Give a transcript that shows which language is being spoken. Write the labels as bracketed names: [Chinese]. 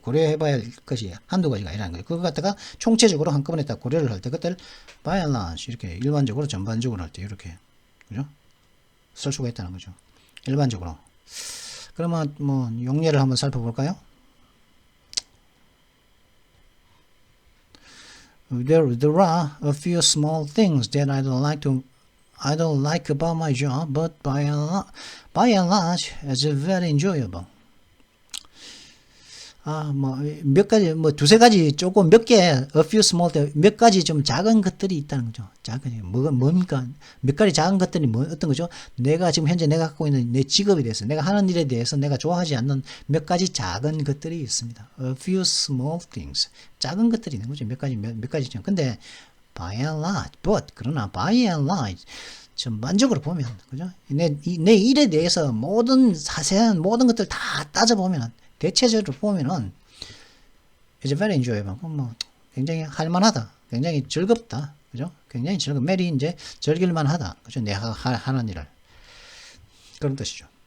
[Korean] 고려해봐야 할 것이 한두 가지가 아니라는 거예요. 그거 갖다가 총체적으로 한꺼번에 딱 고려를 할 때, 그때를 [English] by and large, [Korean] 이렇게 일반적으로, 전반적으로 할 때, 이렇게. 그죠? 쓸 수가 있다는 거죠. 일반적으로. 그러면 용례를 한번 살펴볼까요? [English] There are a few small things that I don't like about my job, but by and large, it's very enjoyable. [Korean] 몇 가지, 두세 가지, 조금 몇 개, [English] a few small, [Korean] 몇 가지 좀 작은 것들이 있다는 거죠. 뭡니까? 몇 가지 작은 것들이 어떤 거죠? 지금 현재 내가 갖고 있는 내 직업에 대해서, 내가 하는 일에 대해서 내가 좋아하지 않는 몇 가지 작은 것들이 있습니다. [English] A few small things. [Korean] 작은 것들이 있는 거죠. 몇 가지. 근데, [English] by and large, [Korean] 그러나 by and large, 전반적으로 보면, 그죠? 내 일에 대해서 자세한 모든 것들 다 따져보면, 대체적으로 보면은 이제 [English] very enjoyable, [Korean] 굉장히 할만하다, 굉장히 즐겁다, 그죠? 굉장히 매일이 이제 즐길만하다, 그죠? 내가 하는 일을 그런 뜻이죠.